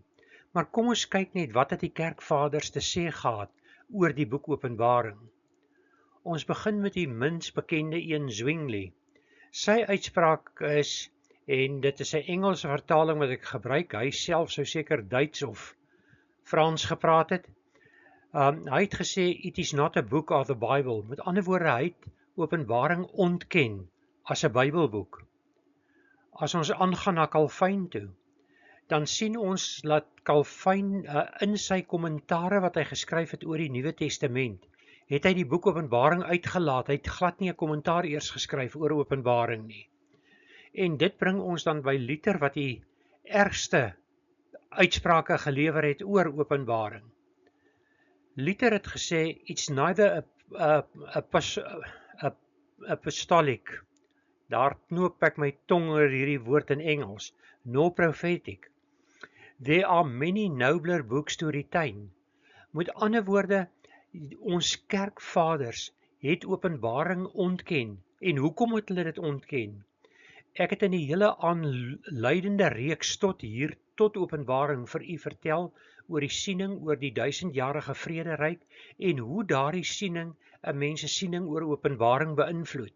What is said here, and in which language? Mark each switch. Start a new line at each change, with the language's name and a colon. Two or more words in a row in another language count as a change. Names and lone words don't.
Afrikaans: Maar kom ons kyk net wat het die kerkvaders te sê gehad oor die boek Openbaring. Ons begin met die minst bekende een, Zwingli. Sy uitspraak is, en dit is 'n Engelse vertaling wat ek gebruik, hy self sou seker Duits of Frans gepraat het. Hy het gesê,
English: it is not a book of the Bible.
Afrikaans: Met ander woorde, hy het Openbaring ontken as 'n Bybelboek. As ons aangaan na Calvin toe, dan sien ons dat Calvin in sy kommentare wat hy geskryf het oor die Nuwe Testament, het hy die boek Openbaring uitgelaat. Hy het glad nie 'n kommentaar eers geskryf oor Openbaring nie. En dit bring ons dan by Luther wat die ergste uitsprake gelewer het oor Openbaring. Luther het gesê,
English: it's neither apostolic,
Afrikaans: daar knoop ek my tong oor hierdie woord in Engels,
English: nor prophetic. There are many nobler books to retain.
Afrikaans: Met ander woorde, ons kerkvaders het Openbaring ontken. En hoekom het hulle dit ontken? Ek het in die hele aanleidende reeks tot Openbaring vir u vertel oor die siening oor die 1000-jarige vrederyk en hoe daardie siening 'n mens se siening oor Openbaring beïnvloed.